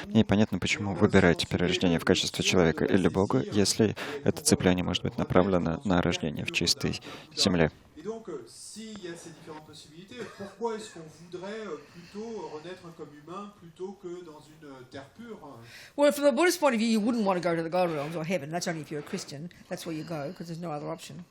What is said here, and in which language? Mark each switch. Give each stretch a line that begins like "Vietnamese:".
Russian: Мне непонятно, почему выбираете перерождение в качестве человека или бога, если это цепляние может быть направлено на рождение в чистой земле.
French: Et donc, s'il y a ces différentes possibilités, pourquoi est-ce qu'on voudrait plutôt renaître comme humain plutôt que dans une terre pure?
English: Well, from the Buddhist point of view, you wouldn't want to go to the God realms or heaven. That's only if you're a Christian. That's where you go, because there's no other option.